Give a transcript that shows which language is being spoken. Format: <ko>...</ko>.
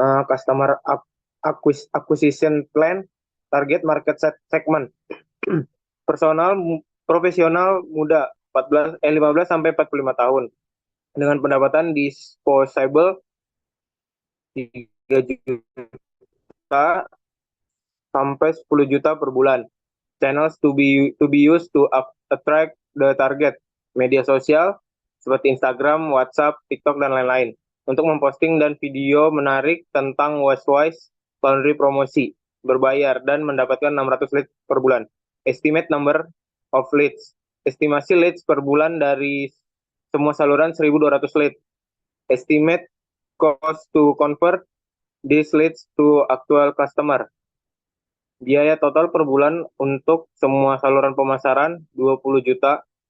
<en>Customer acquisition plan, target market segment.</en> <id>Personal profesional muda 15 sampai 45 tahun dengan pendapatan disposable 3 juta sampai 10 juta per bulan.</id> <en>Channels to be used to attract the target.</en> <id>Media sosial seperti Instagram, WhatsApp, TikTok dan lain-lain. Untuk memposting dan video menarik tentang Wise Laundry promosi, berbayar dan mendapatkan 600 leads per bulan.</id> <en>Estimate number of leads.</en> <id>Estimasi leads per bulan dari semua saluran 1.200 leads.</id> <en>Estimate cost to convert these leads to actual customer.</en> <id>Biaya total per bulan untuk semua saluran pemasaran 20 juta.</id>